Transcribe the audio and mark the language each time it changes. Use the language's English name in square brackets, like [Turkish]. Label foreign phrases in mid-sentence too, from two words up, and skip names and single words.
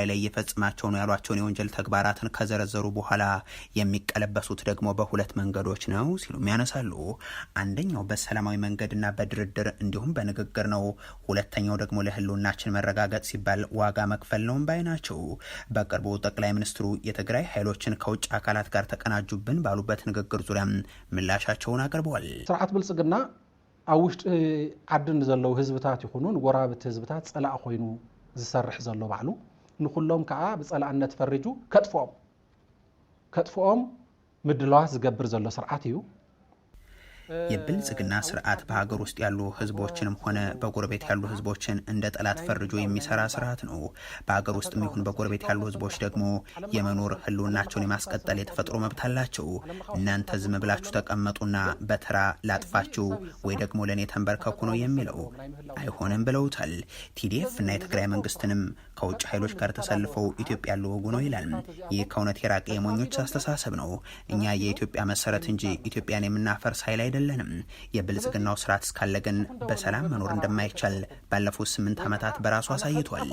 [Amharic] ላይ እየፈጽማቸው ነው ያሏቸውን የወንጀል ተግባራትን ከዘረዘሩ በኋላ የሚቀለበሱት ደግሞ በሁለት መንገዶች ነው ሲሉም ያነሳሉ። አንደኛው በሰላማዊ መንገድና በድርድር እንዲሁም በንግግር ነው። ሁለተኛው ደግሞ ለህልውናችን መረጋገጥ ሲባል ዋጋ መክፈል ነው ባይ ናቸው። በቅርቡ ጠቅላይ ሚኒስትሩ የትግራይ ኃይሎችን ከውጭ አካላት ጋር ተቀናጁብን ባሉበት ንግግር ዙሪያ ምላሻቸውን አቅርበዋል። [Tigrinya] ስርዓት ብልጽግና ኣብ ውሽጢ ዓድን ዘለው ህዝብታት ይኹኑ ጎራብቲ ህዝብታት ጸላእ ኮይኑ ዝሰርሕ ዘሎ ባዕሉ ንኩሎም ከዓ ብጸላእነት ፈሪጁ ከጥፎኦም ምድላዋት ዝገብር ዘሎ ስርዓት እዩ። [Amharic] የብልጽግና ስርዓት በሀገር ውስጥ ያሉ ህዝቦችንም ሆነ በጎረቤት ያሉ ህዝቦችን እንደ ጠላት ፈርጆ የሚሰራ ስርዓት ነው። በሀገር ውስጥም ይሁን በጎረቤት ያሉ ህዝቦች ደግሞ የመኖር ህልውናቸውን የማስቀጠል የተፈጥሮ መብት አላቸው። እናንተ ዝም ብላችሁ ተቀመጡና በተራ ላጥፋችሁ ወይ ደግሞ ለእኔ ተንበርከኩ ነው የሚለው አይሆንም ብለውታል። ቲዲኤፍ እና የትግራይ መንግስትንም ከውጭ ኃይሎች ጋር ተሰልፈው ኢትዮጵያ ሊወጉ ነው ይላል። ይህ ከእውነት የራቀ የሞኞች አስተሳሰብ ነው። እኛ የኢትዮጵያ መሰረት እንጂ ኢትዮጵያን የምናፈርስ ኃይል አይደለንም። የብልጽግናው ስርዓት እስካለ ግን በሰላም መኖር እንደማይቻል ባለፉት 8 ዓመታት በራሱ አሳይቷል።